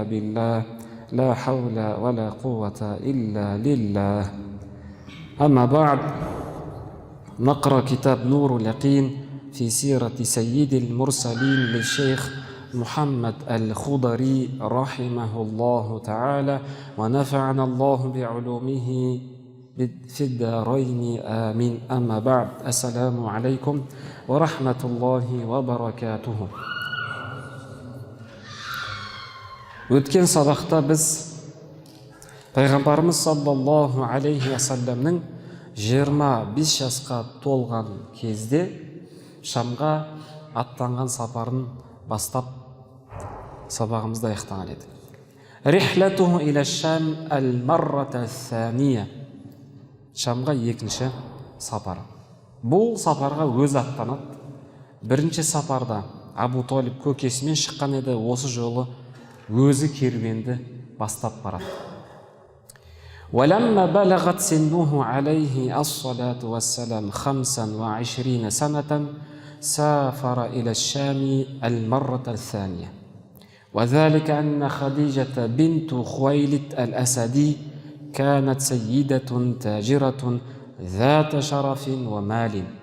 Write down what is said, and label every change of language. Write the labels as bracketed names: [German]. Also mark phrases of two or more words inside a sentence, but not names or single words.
[Arabic] بالله لا حول ولا قوة إلا لله أما بعد نقرأ كتاب نور اليقين في سيرة سيد المرسلين للشيخ محمد الخضري رحمه الله تعالى ونفعنا الله بعلومه في الدارين آمين أما بعد السلام عليكم ورحمة الله وبركاته [Kazakh] Өткен сабақта біз пайғамбарымыз [Arabic] صلى الله عليه وسلم [Kazakh] 25 жасқа толған кезде Шамға аттанған сапарын бастап сабағымызды аяқтаған еді. [Arabic] رحلته إلى الشام المرة الثانية. [Kazakh] Шамға екінші сапар. Бұл сапарға өзі аттанады. Бірінші сапарда Абу Талиб көкесімен шыққан еді, осы жолы өзі керуенді бастап барады. [Arabic] ولما بلغت سنه عليه الصلاة والسلام 25 سنة سافر إلى الشام المرة الثانية وذلك أن خديجة بنت خويلد الأسدي كانت سيدة تاجرة ذات شرف ومال